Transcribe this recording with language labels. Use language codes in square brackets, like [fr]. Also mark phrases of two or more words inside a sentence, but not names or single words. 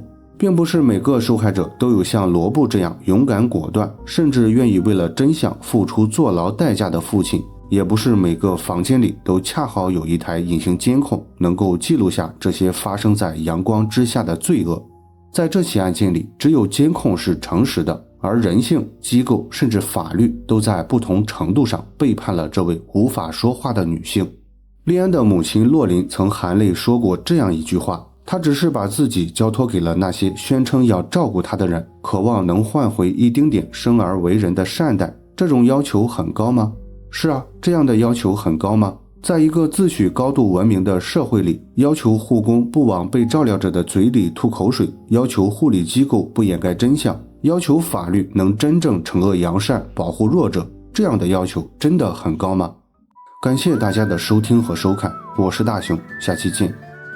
[zh] 並不是每個受害者都有像羅布這樣勇敢果斷，甚至願意為了真相付出坐牢代價的父親，也不是每個房間裡都恰好有一台隱形監控能夠記錄下這些發生在陽光之下的罪惡。在這起案件裡，只有監控是誠實的，而人性、機構甚至法律都在不同程度上背叛了這位無法說話的女性。莉安的母親洛琳曾含淚說過這樣一句話，她只是把自己交托給了那些宣稱要照顧她的人，渴望能換回一丁點生而為人的善待。這種要求很高嗎？是啊，這樣的要求很高嗎？在一個自詡高度文明的社會裡，要求護工不往被照料者的嘴裡吐口水，要求護理機構不掩蓋真相，要求法律能真正惩惡揚善，保護弱者，這樣的要求真的很高嗎？感謝大家的收聽和收看，我是大雄，下期見。